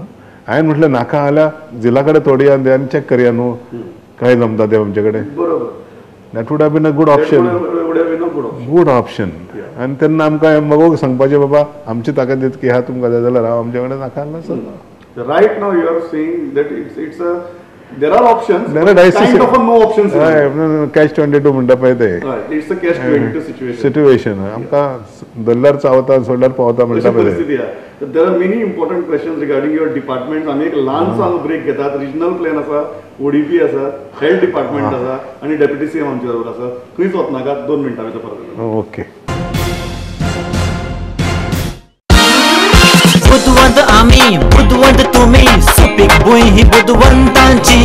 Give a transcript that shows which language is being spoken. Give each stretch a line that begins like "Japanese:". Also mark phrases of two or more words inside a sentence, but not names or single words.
Konkani: हांवें म्हटलें नाका जाल्यार जिल्ला कडेन तोडया दे आनी चॅक करया न्हू काय जमता तें आमचे कडेन. बरोबर.
English: that would have been a good option. good option.
Konkani: आनी तेन्ना आमकां मगो सांगपाचें बाबा आमची ताकद इतकी आहा, तुमकां जाय जाल्यार हांव आमचे कडेन नाका जाल्यार.
English: Right now you are saying that it's a there are options. There are kind of a no options. Catch 22
Konkani: म्हणटा पळय ते.
English: It's a catch 22 situation. Situation.
Konkani: आमकां धरल्यार चावता सोडल्यार पावता म्हणटा पळय ते.
English: There are many important questions regarding your departments.
Konkani: आमी एक ल्हानसो ब्रेक घेतात.
English: regional plan
Konkani: आसा, ODP आसा,
English: health department
Konkani: आसा आनी
English: deputy CM
Konkani: आमचे बरोबर आसा. खंयच वचनाका, 2 मिनटां भितर परत. ओके.
Marathi: बुधवंत आम्ही, बुधवंत तुम्ही, सुपीक भुंय ही बुधवंतांची.